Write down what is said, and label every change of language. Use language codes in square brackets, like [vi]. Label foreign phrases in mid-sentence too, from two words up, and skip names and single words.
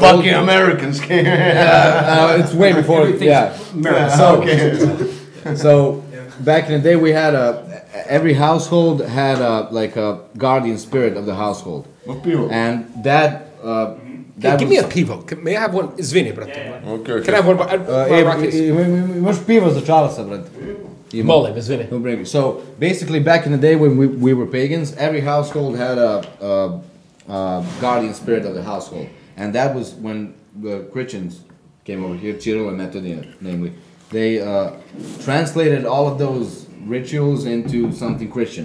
[en] fucking Americans came. it's way before. Yeah. So back in the day, we had every household had a guardian spirit of the household, and that. Hey, give me a pivo. May I have one? [sr] Izvini, brate. [en] Okay. Can I have one? [sr] Imaš pivo za Charlesa, brate. Molim, izvini. [en] He'll bring me. So basically, back in the day when we were pagans, every household had a guardian spirit of the household, and that was when the Christians came over here, Cyril and Methodian, namely. They translated all of those rituals into something Christian.